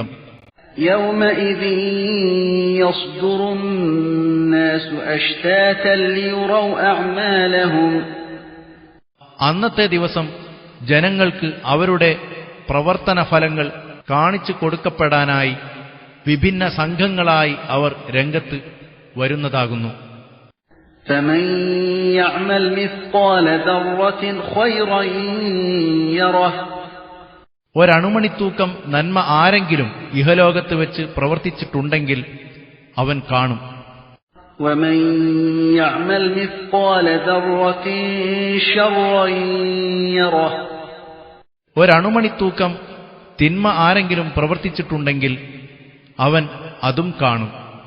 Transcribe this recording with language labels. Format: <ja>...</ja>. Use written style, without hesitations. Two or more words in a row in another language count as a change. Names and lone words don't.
<ar>يومئذ يصدر الناس أشتاتا ليروا أعمالهم.</ar> <ml>അന്നത്തെ ദിവസം ജനങ്ങൾക്ക് അവരുടെ പ്രവർത്തന ഫലങ്ങൾ കാണിച്ചു കൊടുക്കപ്പെടാനായി വിഭിന്ന സംഘങ്ങളായി അവർ രംഗത്ത് വരുന്നതാകുന്നു.</ml> <ar>فمن يعمل مثقال ذرة خيرا يره.</ar> <ml>ഒരണുമണിത്തൂക്കം നന്മ ആരെങ്കിലും ഇഹലോകത്ത് വെച്ച് പ്രവർത്തിച്ചിട്ടുണ്ടെങ്കിൽ അവൻ കാണും.</ml> <ar>ومن يعمل مثقال ذرة شرا يره.</ar> <ml>ഒരണുമണിത്തൂക്കം തിന്മ ആരെങ്കിലും പ്രവർത്തിച്ചിട്ടുണ്ടെങ്കിൽ അവൻ അതും കാണും.</ml>